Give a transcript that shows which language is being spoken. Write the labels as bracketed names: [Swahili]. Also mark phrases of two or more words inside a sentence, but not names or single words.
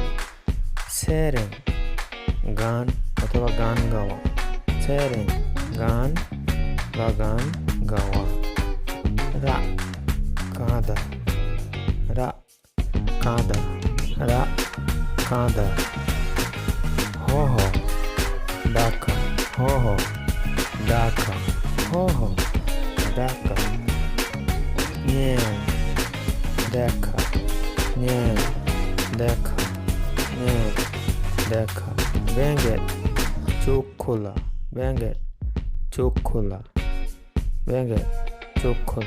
[Bangla] সেরেন গান অথবা গান গাওয়া, সেরেন গান বা গান গাওয়া। রা কাঁদা, রা কাঁদা, রা কাঁদা। হ হ ডাকা, হ হ ডাকা, হ হ ডাকা। ন্যায় দেখা, ন্যায় দেখা, ন্যায় দেখা। ব্যাঙের চোখ খোলা, ব্যাঙের চোখ খোলা, ব্যাঙের চোখ খোলা।